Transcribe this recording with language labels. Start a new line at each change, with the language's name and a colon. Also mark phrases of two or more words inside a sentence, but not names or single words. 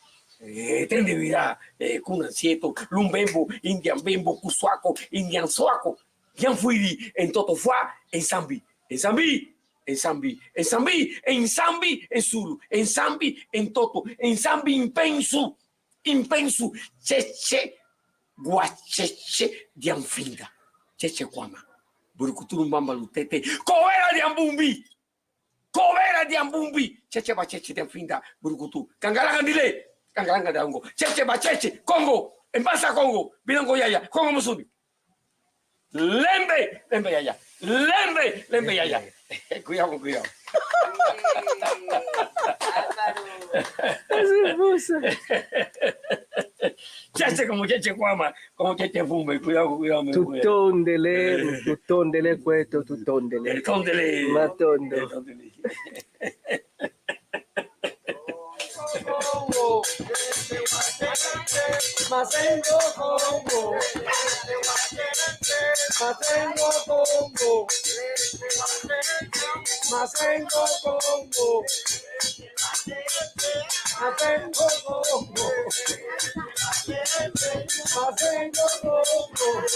Kongo: Cunancieto, Lumbembo, Indian Bembo, Cusuaco, Indian Soaco, Dian Fuiri, en Totofua, en Zambi, en Zambi, en Zambi, en Zambi, en Zambi, en Zulu, en Zambi, en Toto, en Zambi, Impensu, Impensu, Cheche, Guacheche, Dian Finda, Cheche Guama, Burucuturu Mbamba Lutete, Covera de Ambumbi. Covera de Ambumbi, Cheche Bacheche de Finda, Burukutu, Kangalanga Dile, Kangalanga de Ango, Cheche Bacheche, Congo, en Basa Congo, Bilongo Yaya, Congo Musubi, Lembe, Lembe Yaya, Lembe, Lembe Yaya.
Spanish: Cuidado, cuidado. Cheche como Cheche Guama, como Cheche Fumbe, cuidado, cuidado.
Kongo: Tutondele questo, tutondele. Tondele. Matondo. Masengo Congo, Masengo Congo, Masengo Congo, Masengo Congo, Masengo Congo,